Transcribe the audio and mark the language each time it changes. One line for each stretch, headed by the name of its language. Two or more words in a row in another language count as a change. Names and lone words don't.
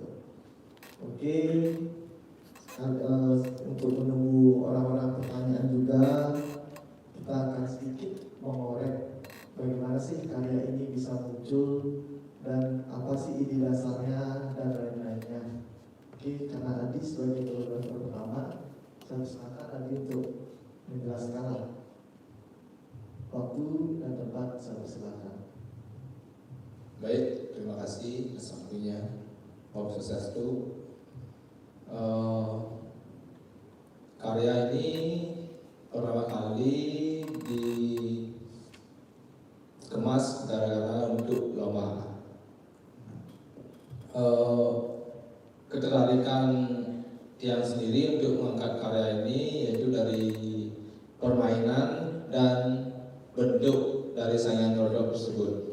Indonesian: Oke, untuk menunggu orang-orang pertanyaan juga, kita akan sedikit mengorek bagaimana sih karya ini bisa muncul dan apa sih ide dasarnya dan lain-lainnya. Oke, karena Adi sebagai fotografer pertama, saya silakan Adi untuk menjelaskan waktu dan tempat. Saya silakan. Baik, terima kasih atas waktunya. Om Swastiastu. Karya ini pertama kali dikemas gara-gara untuk lomba. Ketertarikan Tiang sendiri untuk mengangkat karya ini yaitu dari permainan dan bentuk dari saingan rodok tersebut.